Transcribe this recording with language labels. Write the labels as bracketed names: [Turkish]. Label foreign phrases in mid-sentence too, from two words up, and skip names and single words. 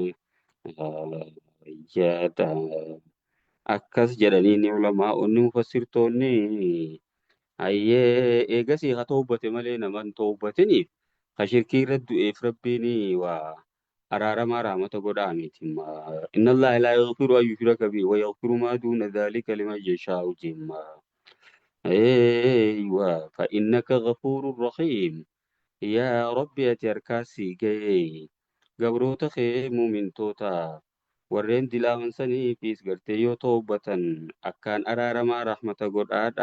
[Oromo] Yaada akkas jedhanii ni ulamaa'onni mufassirtoonni hayyee eegasii haa toobate malee nama hin toobatiniif ka shirkii irra du'eef rabbiin waa araaramaa rahmata godhaa miti [Arabic] إن الله لا يغفر أن يشرك به ويغفر ما دون ذلك لمن يشاء فإنك غفور رحيم يا رب [Oromo] ati harkaasii ga'ee gabroota kee muumintoota warreen dilaawansaniifis gartee yoo toobatan akkaan araaramaa rahmata godhaadha.